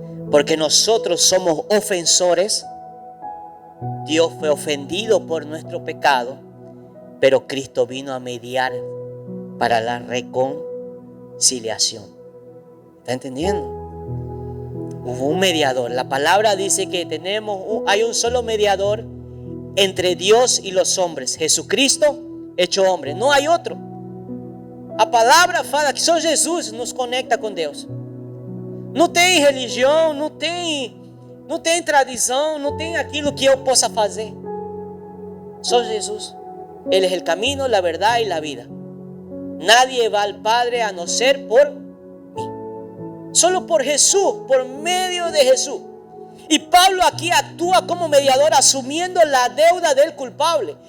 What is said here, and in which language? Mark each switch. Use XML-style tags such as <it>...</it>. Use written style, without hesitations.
<es>Porque nosotros somos ofensores. Dios fue ofendido por nuestro pecado, pero Cristo vino a mediar para la reconciliación. ¿Está entendiendo? Hubo un mediador. La palabra dice que hay un solo mediador entre Dios y los hombres, Jesucristo hecho hombre.</es> <pt>Não há outro. A palavra fala que só Jesus nos conecta com Deus. Não tem religião, não tem tradição, não tem aquilo que eu possa fazer. Só Jesus.</pt> <es>Él es el camino, la verdad y la vida. Nadie va al Padre a no ser por mí. Solo por Jesús, por medio de Jesús. Y Pablo aquí actúa como mediador, asumiendo la deuda del culpable.</es>